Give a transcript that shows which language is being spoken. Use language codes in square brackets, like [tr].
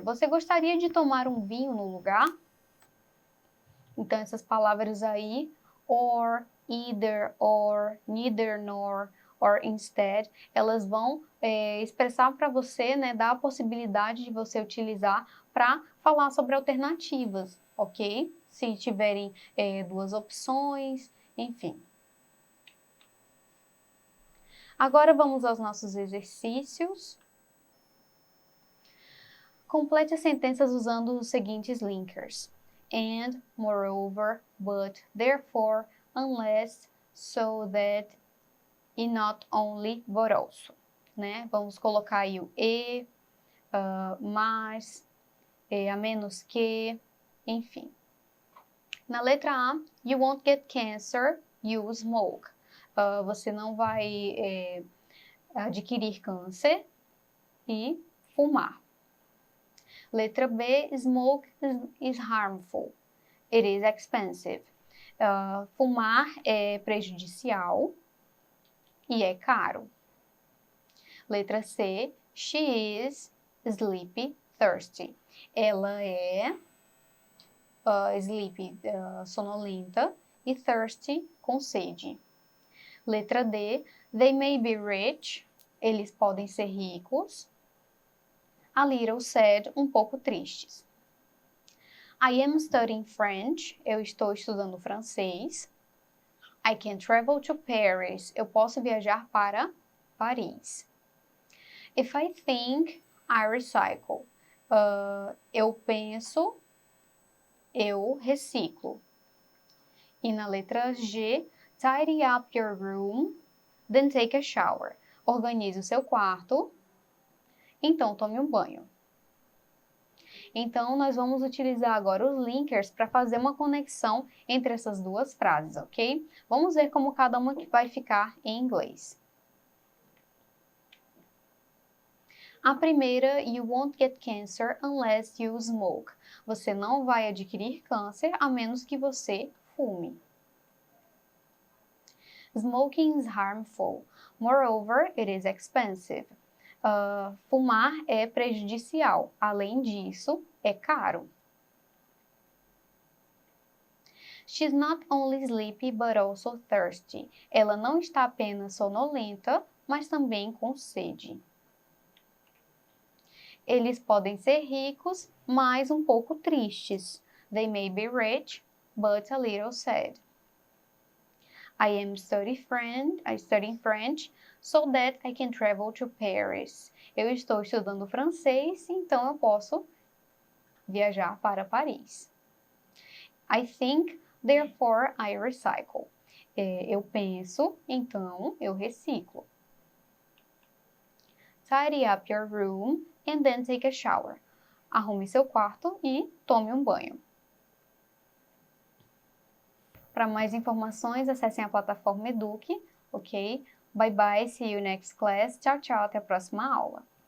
[pt] Você gostaria de tomar um vinho no lugar? Então, essas palavras aí, or, either, or, neither, nor, or instead, elas vão expressar para você, dar a possibilidade de você utilizar para falar sobre alternativas, ok? Se tiverem duas opções, enfim. Agora vamos aos nossos exercícios. Complete as sentenças usando os seguintes linkers. [en] And, moreover, but, therefore, unless, so that, e not only, but also. [pt] Vamos colocar aí o e, mas, a menos que, enfim. Na letra A, [en] you won't get cancer, you smoke. [pt] Você não vai adquirir câncer e fumar. Letra B, [en] smoke is harmful. It is expensive. [pt] Fumar é prejudicial e é caro. Letra C, [en] she is sleepy, thirsty. [pt] Ela é sleepy, sonolenta, e thirsty, com sede. Letra D, [en] they may be rich. [pt] Eles podem ser ricos. [en] A little sad, [pt] um pouco tristes. [en] I am studying French. [pt] Eu estou estudando francês. [en] I can travel to Paris. [pt] Eu posso viajar para Paris. [en] If I think, I recycle. [pt] Eu penso, eu reciclo. E na letra G, [en] tidy up your room, then take a shower. [pt] Organize o seu quarto, então tome um banho. Então, nós vamos utilizar agora os linkers para fazer uma conexão entre essas duas frases, ok? Vamos ver como cada uma vai ficar em inglês. A primeira, [en] you won't get cancer unless you smoke. [pt] Você não vai adquirir câncer a menos que você fume. [en] Smoking is harmful. Moreover, it is expensive. [pt] Fumar é prejudicial. Além disso, é caro. [en] She's not only sleepy, but also thirsty. [pt] Ela não está apenas sonolenta, mas também com sede. Eles podem ser ricos, mas um pouco tristes. [en] They may be rich, but a little sad. I am studying French, so that I can travel to Paris. [pt] Eu estou estudando francês, então eu posso viajar para Paris. [en] I think, therefore I recycle. [pt] Eu penso, então eu reciclo. [en] Tidy up your room and then take a shower. [pt] Arrume seu quarto e tome um banho. Para mais informações, acessem a plataforma Eduque, ok? [en] Bye bye, see you next class. [pt] Tchau, tchau, até a próxima aula.